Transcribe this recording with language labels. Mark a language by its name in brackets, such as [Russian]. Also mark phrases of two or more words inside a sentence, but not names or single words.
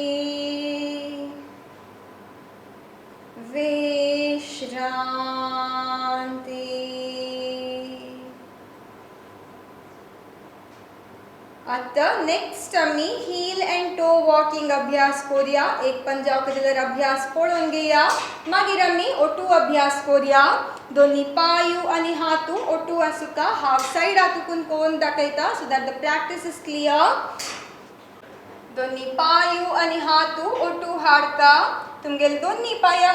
[Konkani] विश्रांती आता नेक्स्ट आम्ही [English] heel and toe walking [Konkani] अभ्यास करूया एक पंजाव कजलर अभ्यास पळून घेया मागीर आम्ही ओटू अभ्यास करूया दोन्ही पायू आणि हातू ओटू आसुका [English] half side [Konkani] हातून कोण दाखयता [English] so that the practice is clear [Konkani] दोन्ही पायू आणि हातू ओटू हाडका तुमगेल दोन्ही पाया